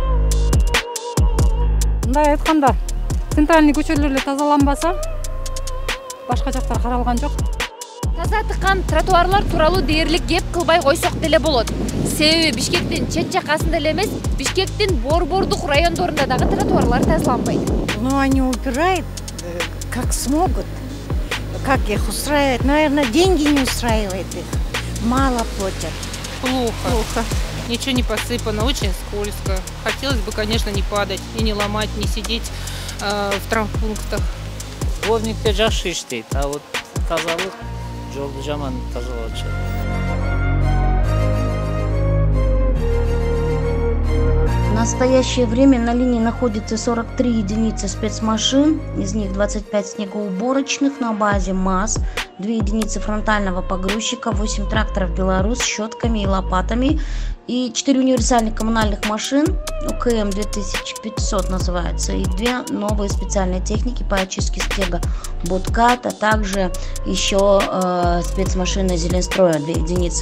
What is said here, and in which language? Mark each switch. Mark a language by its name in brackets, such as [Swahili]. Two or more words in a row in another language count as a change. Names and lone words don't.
[Kyrgyz] Мындай айтканда, центральный көчөлөр эле тазаланбаса, башка жактар каралган жок. Таза тыккан тротуарлар тууралуу дээрлик кеп кылбай койсок деле болот. Себеби Бишкектин чет жакасында эле эмес, Бишкектин борбордук райондорунда дагы тротуарлар тазаланбайт. [Russian] Ну, они убирают, как смогут, как их устраивает. Наверное, деньги не устраивает их, мало платят. Плохо. Ничего не посыпано, очень скользко. Хотелось бы, конечно, не падать и не ломать, не сидеть в травмпунктах. [Kyrgyz] Дворникте жакшы иштейт, [Russian] а вот [Kyrgyz] тазалык жолду жаман тазалаучу. [Russian] В настоящее время на линии находится 43 единицы спецмашин, из них 25 снегоуборочных на базе МАЗ, 2 единицы фронтального погрузчика, 8 тракторов «Беларусь» с щетками и лопатами и 4 универсальных коммунальных машин, УКМ 2500 называется, и 2 новые специальные техники по очистке снега «Боткат», а также еще спецмашины «Зеленстроя» 2 единицы.